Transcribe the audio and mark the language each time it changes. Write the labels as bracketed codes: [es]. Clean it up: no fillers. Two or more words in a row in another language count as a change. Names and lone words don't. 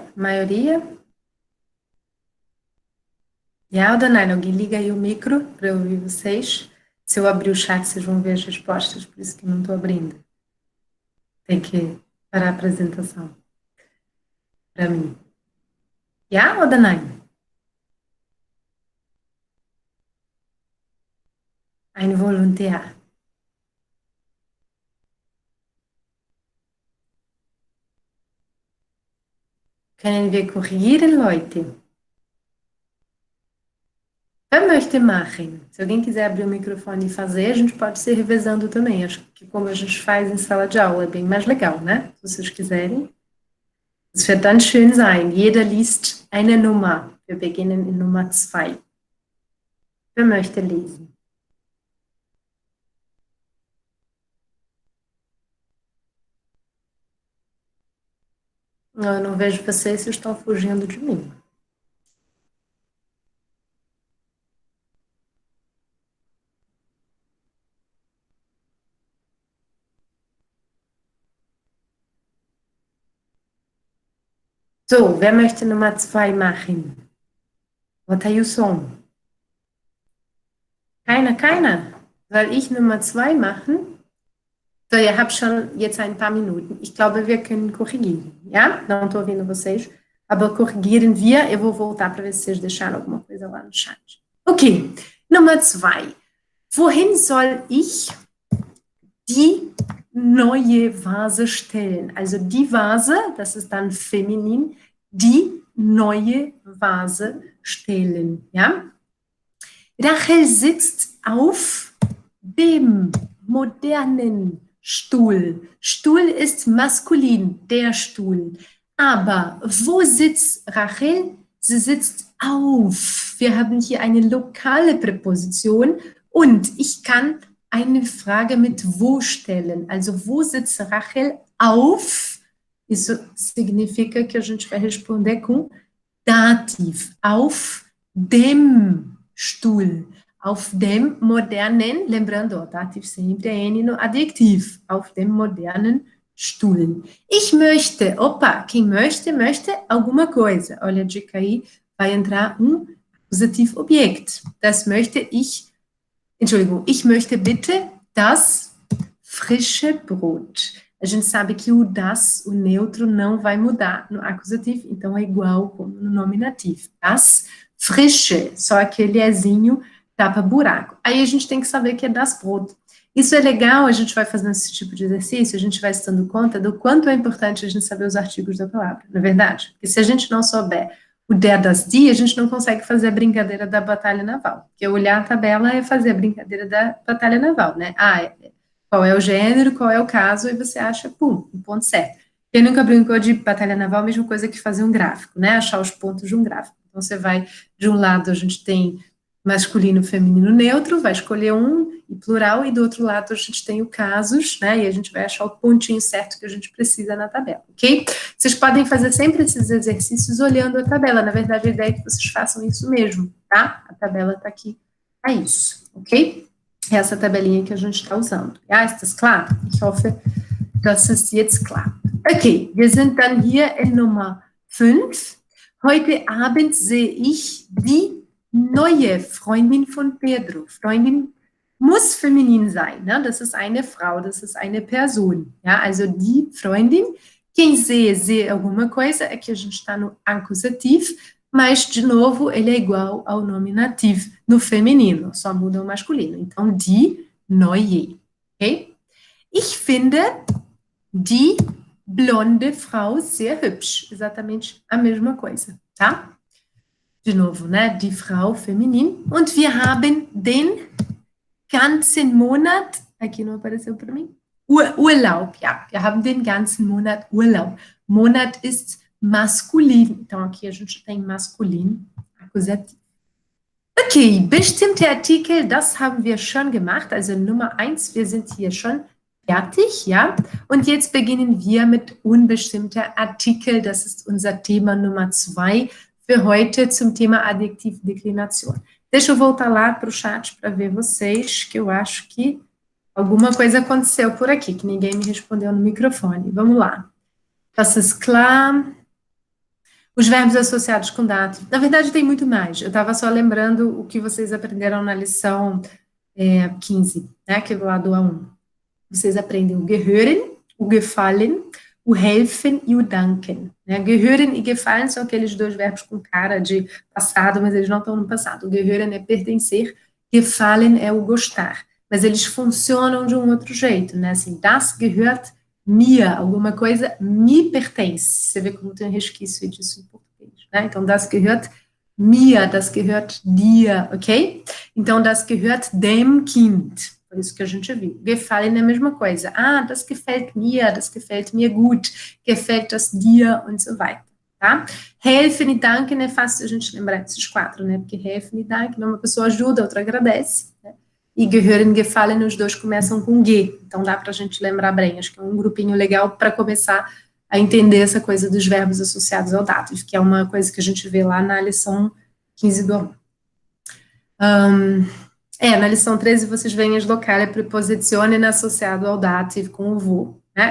[pt] Maioria? E a Danaila, alguém liga aí o micro para eu ouvir vocês. Se eu abrir o chat, vocês vão ver as respostas, por isso que não estou abrindo. Tem que parar a apresentação para mim. [de] Ja, oder nein? Ein Volontär. Können wir korrigieren, Leute? Wer möchte machen? [pt] Se alguém quiser abrir o microfone e fazer, a gente pode ser revezando também. Acho que como a gente faz em sala de aula, é bem mais legal, né? Se vocês quiserem. [de] Es wird dann schön sein. Jeder liest eine Nummer. Wir beginnen in Nummer 2. Wer möchte lesen? [pt] Eu não vejo vocês, vocês estão fugindo de mim. [de] So, wer möchte Nummer 2 machen? [en] What are you song? Keiner? [de] Soll ich Nummer 2 machen? So, ihr habt schon jetzt ein paar Minuten. Ich glaube, wir können korrigieren, ja? [pt] Não estou ouvindo vocês, [de] aber korrigieren wir. [pt] Eu vou voltar para ver se vocês deixaram alguma coisa lá no chat. [de] Okay, Nummer 2. Wohin soll ich die neue Vase stellen? Also die Vase, das ist dann feminin, die neue Vase stellen, ja? Rachel sitzt auf dem modernen Stuhl. Stuhl ist maskulin, der Stuhl. Aber wo sitzt Rachel? Sie sitzt auf. Wir haben hier eine lokale Präposition und ich kann eine Frage mit wo stellen. Also, wo sitzt Rachel auf? [pt] Isso significa que a gente vai responder com dativ. [de] Auf dem Stuhl. Auf dem modernen, [pt] lembrando, o dativ sempre é N no adjetivo. [de] Auf dem modernen Stuhl. Ich möchte, [pt] opa, quem möchte alguma coisa. Olha a dica aí, vai entrar acusativo Objekt. [de] Das möchte ich, Entschuldigung, ich möchte bitte das frische Brot. [pt] A gente sabe que o das, o neutro, não vai mudar no acusativo, então é igual como no nominativo. [de] Das frische, [pt] só aquele ezinho tapa buraco. Aí a gente tem que saber que é [de] das Brot. [pt] Isso é legal, a gente vai fazendo esse tipo de exercício, a gente vai se dando conta do quanto é importante a gente saber os artigos da palavra, não é verdade? Porque se a gente não souber o [de] der, das, die, [pt] a gente não consegue fazer a brincadeira da batalha naval. Porque olhar a tabela é fazer a brincadeira da batalha naval, né? Qual é o gênero, qual é o caso, e você acha, pum, o ponto certo. Quem nunca brincou de batalha naval, a mesma coisa que fazer um gráfico, né? Achar os pontos de um gráfico. Então, você vai, de um lado, a gente tem masculino, feminino, neutro, vai escolher um e plural, e do outro lado a gente tem o casos, né, e a gente vai achar o pontinho certo que a gente precisa na tabela, ok? Vocês podem fazer sempre esses exercícios olhando a tabela, na verdade a ideia é que vocês façam isso mesmo, tá? A tabela está aqui para isso, ok? Essa tabelinha que a gente está usando. [de] Ja, ist das klar? Ich hoffe, das ist jetzt klar. Okay, wir sind dann hier in Nummer 5. Heute Abend sehe ich die neue Freundin von Pedro. Freundin muss feminin sein, né? Das ist eine Frau, das ist eine Person. Ja? Also die Freundin, [pt] quem sehe alguma coisa, é que a gente está no acusativo, mas, de novo, ele é igual ao nominativo no feminino, só muda o masculino. Então, [de] die neue. Okay? Ich finde die blonde Frau sehr hübsch. [pt] Exatamente a mesma coisa, tá? De novo, né? [de] Die Frau feminin. Und wir haben den ganzen Monat, [pt] aqui não apareceu para mim, [de] Urlaub, ja. Wir haben den ganzen Monat Urlaub. Monat ist maskulin. [pt] Então, aqui a gente tem maskulin, acusativo. [de] Okay, bestimmte Artikel, das haben wir schon gemacht. Also Nummer 1, wir sind hier schon fertig, ja. Und jetzt beginnen wir mit unbestimmter Artikel. Das ist unser Thema Nummer 2 für heute zum Thema Adjektivdeclinação. [pt] Deixa eu voltar lá para o chat para ver vocês, que eu acho que alguma coisa aconteceu por aqui, que ninguém me respondeu no microfone. Vamos lá. [de] Das ist klar. [pt] Os verbos associados com dado. Na verdade, tem muito mais. Eu estava só lembrando o que vocês aprenderam na lição 15, né, que é do lado A1. Vocês aprendem o gehören, o gefallen, o helfen e o danken. Né? Gehören e gefallen são aqueles dois verbos com cara de passado, mas eles não estão no passado. O gehören é pertencer, gefallen é o gostar. Mas eles funcionam de um outro jeito, né? Assim, [de] das gehört mir, [pt] alguma coisa me pertence. Você vê como tem um resquício disso em português, né? Então, [de] das gehört mir, das gehört dir, ok? Então, das gehört dem Kind. [pt] Por isso que a gente viu. Gefallen é a mesma coisa. [de] Ah, das gefällt mir gut, gefällt das dir und so weiter, tá? [pt] Helfen e danken é fácil a gente lembrar desses quatro, né? Porque helfen e danken, uma pessoa ajuda, a outra agradece, né? E gehören, gefallen, os dois começam com G, então dá para a gente lembrar bem, acho que é um grupinho legal para começar a entender essa coisa dos verbos associados ao dative, que é uma coisa que a gente vê lá na lição 15 do na lição 13 vocês veem as [de] locale prepositionen [pt] associado ao dative com o vo, né?